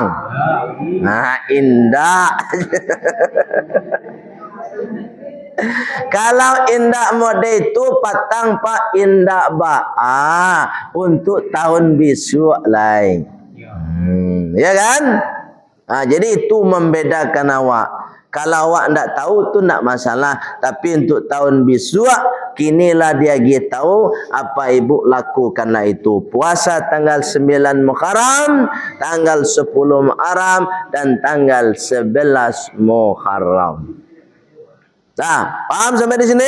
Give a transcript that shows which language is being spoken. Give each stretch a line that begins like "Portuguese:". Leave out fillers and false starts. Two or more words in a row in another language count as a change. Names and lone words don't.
Indonesian: Nah indah.
Minangkabau: Kalau indah mode itu petang pak, indah untuk tahun besok lain.
Indonesian: Ya kan? Jadi itu membedakan awak.
Minangkabau: Kalau awak ndak tahu tu ndak masalah,
Indonesian: tapi untuk tahun besok kinilah dia tahu apa ibu lakukanlah itu. Puasa tanggal 9 Muharram, tanggal 10 Muharram, dan tanggal 11 Muharram. Paham sampai di sini?